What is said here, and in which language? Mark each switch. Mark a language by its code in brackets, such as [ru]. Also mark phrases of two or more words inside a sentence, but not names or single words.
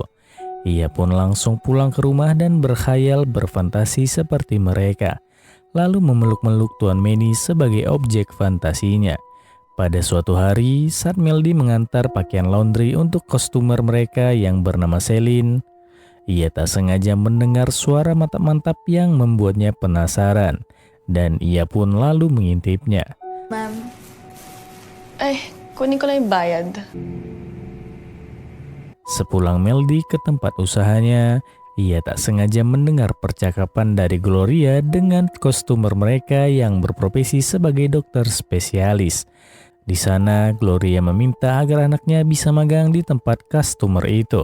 [id] Ia pun langsung pulang ke rumah dan berkhayal berfantasi seperti mereka, lalu memeluk-meluk Tuan Manny sebagai objek fantasinya. Pada suatu hari, saat Meldy mengantar pakaian laundry untuk kostumer mereka yang bernama Celine, ia tak sengaja mendengar suara mantap-mantap yang membuatnya penasaran, dan ia pun lalu mengintipnya. [tl] Ma'am, kunin ko lang yung bayad. [id] Sepulang Meldy ke tempat usahanya, ia tak sengaja mendengar percakapan dari Gloria dengan kostumer mereka yang berprofesi sebagai dokter spesialis. Di sana, Gloria meminta agar anaknya bisa magang di tempat kostumer itu.